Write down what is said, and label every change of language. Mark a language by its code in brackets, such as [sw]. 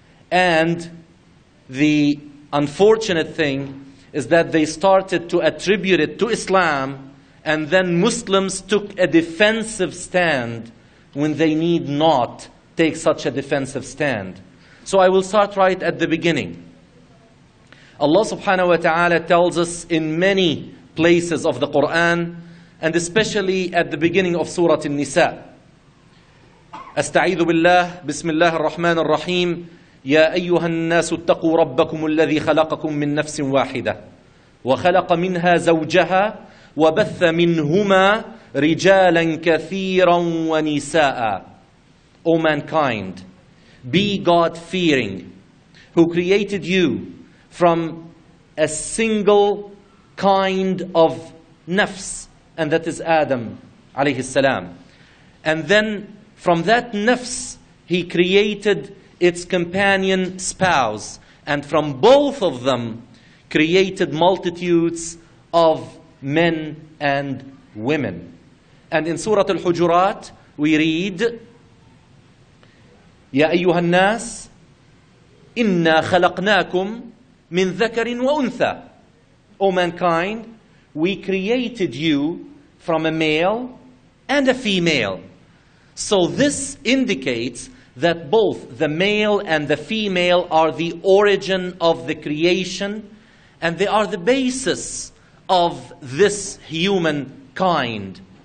[en] And the unfortunate thing is that they started to attribute it to Islam, and then Muslims took a defensive stand when they need not take such a defensive stand. So I will start right at the beginning. Allah subhanahu wa ta'ala tells us in many places of the Quran, and especially at the beginning of Surah An-Nisa. [ar] أستعيذ بالله بسم الله الرحمن الرحيم يا أيها الناس اتقوا ربكم الذي خلقكم من نفس واحدة وخلق منها زوجها وبث منهما رجالا كثيرا ونساء. [en] O mankind, be God-fearing, who created you from a single kind of nafs, and that is Adam alayhi salam. And then from that nafs, He created its companion spouse, and from both of them created multitudes of men and women. And in Surah Al-Hujurat, we read, [ar] يَا أَيُّهَا النَّاسِ إِنَّا خَلَقْنَاكُمْ مِنْ ذَكَرٍ وَأُنْثَى. [en] O mankind, we created you from a male and a female. So this indicates that both the male and the female are the origin of the creation, and they are the basis of this humankind.